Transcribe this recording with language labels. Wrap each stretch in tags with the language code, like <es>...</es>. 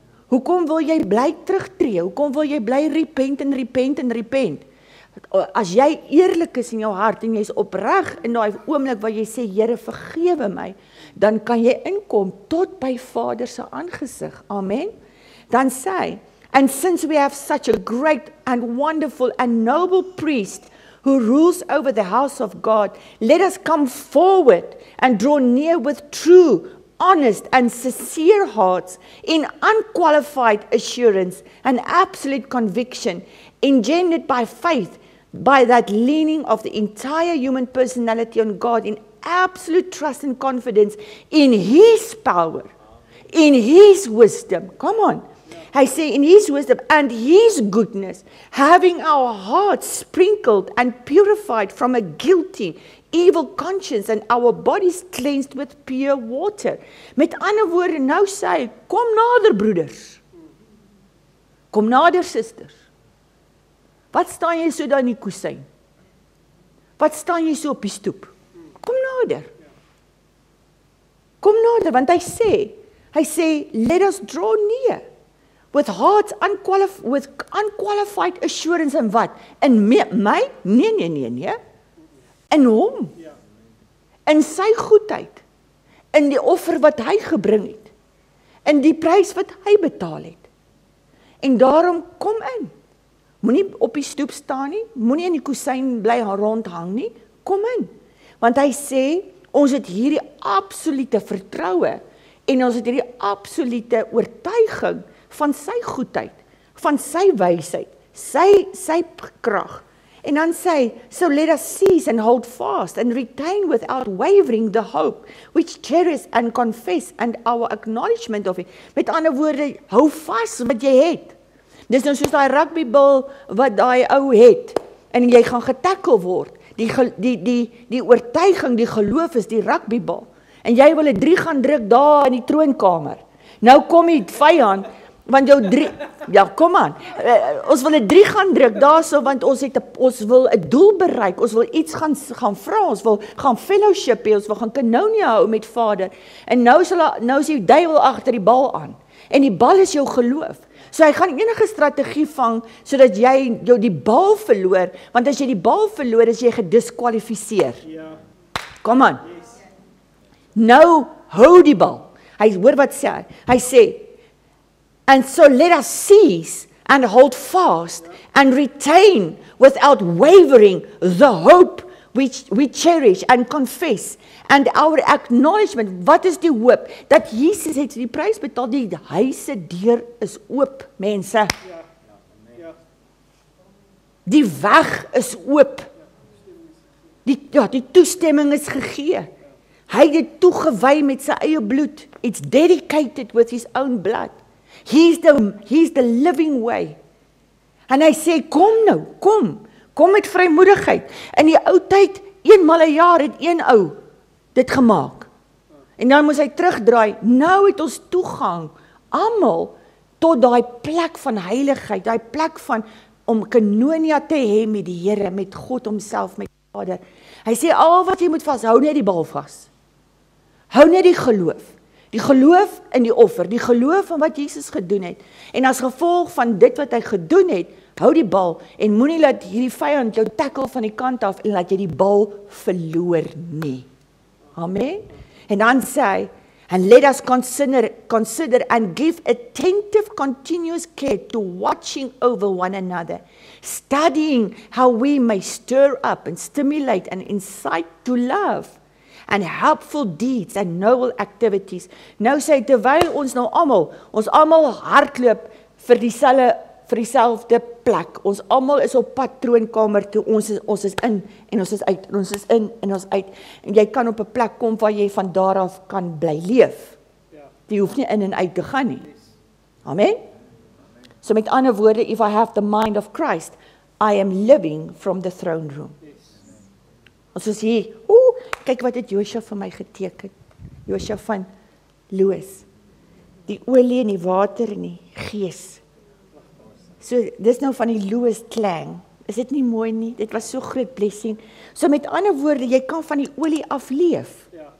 <af>Hoekom wil jy bly terugtreë? Hoekom wil jy bly repent en repent en repent? As jy eerlik is in jou hart en jy is opreg in daai oomblik waar jy sê, Here, vergewe my, dan kan jy inkom tot by Vader se aangesig. Amen. Dan sê hy,</af> <en>and since we have such a great and wonderful and noble priest who rules over the house of God, let us come forward and draw near with true, honest and sincere hearts in unqualified assurance and absolute conviction engendered by faith, by that leaning of the entire human personality on God in absolute trust and confidence in His power, in His wisdom. Come on. I say in His wisdom and His goodness, having our hearts sprinkled and purified from a guilty, evil conscience and our bodies cleansed with pure water.</en> <af>Met ander woorde, nou sê hy, kom nader broeders. Kom nader susters. Wat staan jy so daar in die kusyn? Wat staan jy so op die stoep? Kom nader. Kom nader, want hy sê,</af> <en>let us draw near. With hearts with unqualified assurance</en> <af>en wat? In my? Nee. In hom. In sy goedheid. In die offer wat hy gebring het. In die prys wat hy betaal het. En daarom kom in. Moenie op die stoep staan nie, moenie in die kusyn bly rondhang nie, kom in. Want hy sê, ons het hierdie absolute vertroue en ons het hierdie absolute oortuiging van sy goedheid, van sy wysheid, sy krag. En dan sê hy,</af> <en>so let us seize and hold fast and retain without wavering the hope which cherish and confess and our acknowledgement of it.</en> <af>Met ander woorde, hou vas wat jy het. Dis nou soos daai rugbybal wat daai ou het en jy gaan getackle word. Die oortuiging, die geloof is die rugbybal. En jy wil 'n 3 gaan druk daar in die troonkamer. Nou kom die vyand, want jou 3, ja, kom aan. Ons wil 'n 3 gaan druk daarso, want ons wil 'n doel bereik. Ons wil iets gaan vra, ons wil gaan fellowship hê, ons wil gaan koinonia hou met Vader. En nou is die duiwel agter die bal aan. En die bal is jou geloof. So hy gaan enige strategie vang, sodat jy die bal verloor, want as jy die bal verloor, is jy gediskwalifiseer. Kom aan. Nou, hou die bal. Hy hoor wat sê hy. Hy sê,</af> <en>and so let us seize and hold fast and retain without wavering the hope which we cherish and confess and our acknowledgement.</en> <af>Wat is die hoop? Dat Jesus het die prys betaal, die huise deur is oop, mense. Die weg is oop. Die toestemming is gegee. Hy het dit toegewy met sy eie bloed.</af> <en>It's dedicated with his own blood. He's the living way.</en> <af>En hy sê, kom nou, kom met vrymoedigheid. In die ou tyd, eenmal 'n jaar het een ou dit gemaak. En dan moes hy terugdraai. Nou het ons toegang, almal, tot daai plek van heiligheid, daai plek van om koinonia te hê met die Here, met God homself, met Vader. Hy sê, al wat jy moet vashou, net die bal vas. Hou net die geloof. Die geloof in die offer, die geloof in wat Jesus gedoen het. En as gevolg van dit wat hy gedoen het, hou die bal en moenie laat hierdie vyand jou tackle van die kant af en laat jy die bal verloor nie. Amen. En dan sê hy,</af> <en>and let us consider and give attentive continuous care to watching over one another, studying how we may stir up and stimulate and incite to love and helpful deeds and noble activities.</en> <af>Nou sê hy, terwyl ons almal hardloop vir dieselfde plek. Ons almal is op pad troonkamer toe. Ons is in en ons is uit. En ons is in en ons uit. En jy kan op 'n plek kom waar jy van daar af kan bly leef. Jy hoef nie in en uit te gaan nie. Amen. So met ander woorde,</af> <en>if I have the mind of Christ, I am living from the throne room.</en> <af>Ons is hier. Kyk wat het Josua vir my geteken. Josua van Loos. Die olie en die water en die gees. So, dis nou van die Loos klang. Is dit nie mooi nie? Dit was so groot blessing. So met ander woorde, jy kan van die olie afleef.</af>